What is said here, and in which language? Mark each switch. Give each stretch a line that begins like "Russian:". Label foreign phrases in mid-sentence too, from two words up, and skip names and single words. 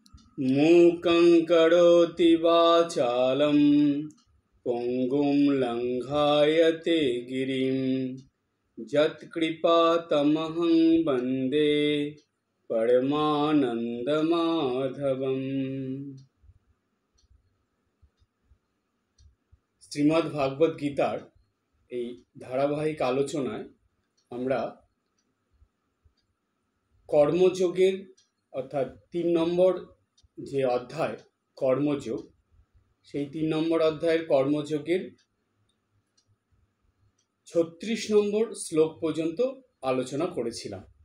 Sanskrit: मूकं करोति वाचालं पङ्गुं लङ्घायते गिरिं यत्कृपातमहं वन्दे परमानन्दमाधवम्।
Bangla: শ্রীমদ্ ভাগবত গীতার এই ধারাবাহিক আলোচনায় আমরা কর্মযোগের অর্থাৎ ৩ নম্বর যে অধ্যায় কর্মযোগ, সেই ৩ নম্বর অধ্যায়ের কর্মযোগের ৩৬ নম্বর শ্লোক পর্যন্ত আলোচনা করেছিলাম।